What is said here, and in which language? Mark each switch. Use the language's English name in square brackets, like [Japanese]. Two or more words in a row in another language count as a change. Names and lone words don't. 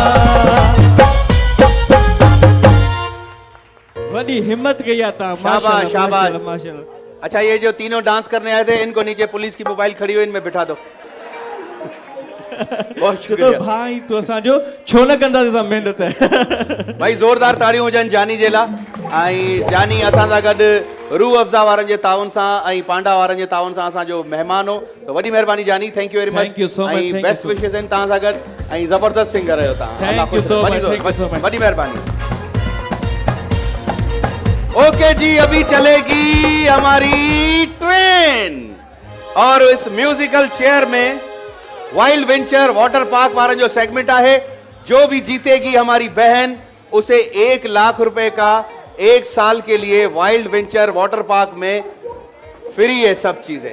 [Sindhi] वॾी हिम्मत कई आहे तव्हां [Hindi] शाबाश, शाबाश। माशाल्लाह माशाल्लाह अच्छा, ये जो तीनों डांस करने आए थे इनको नीचे पुलिस की मोबाइल खड़ी हुई इनमें बिठा दो। बहुत तो शुक्रिया [Sindhi] भाई तो असांजो छो न कंदासीं असां महिनत भाई, ज़ोरदार ताड़ियूं हुजनि जानी जे लाइ। ऐं जानी असां सां गॾु रूह अफ़ज़ा वारनि जे ताउन सां ऐं पांडा वारनि जे ताउन सां असांजो महिमान हो। तो वॾी महिरबानी जानी, [English] thank you very much. Thank you so much, thank [Sindhi] ऐं [English] you [Sindhi] बेस्ट [English] so much. [Sindhi] विशेस आहिनि तव्हां सां गॾु ऐं ज़बरदस्त सिंगर आहियो तव्हां। [English] Thank [Sindhi] अल्लाह [English] you [Sindhi] ख़ुशि [English] so [Sindhi] रखे। [English] much, thank you so much. [Sindhi] वॾी महिरबानी। [Hindi] ओके जी, अभी चलेगी हमारी ट्रेन और इस [English] musical chair [Hindi] में वाइल्ड वेंचर वाटर पार्क वाला जो सेगमेंट है, जो भी जीतेगी हमारी बहन उसे 1 लाख रुपए का 1 साल के लिए वाइल्ड वेंचर वाटर पार्क में फ्री है सब चीजें।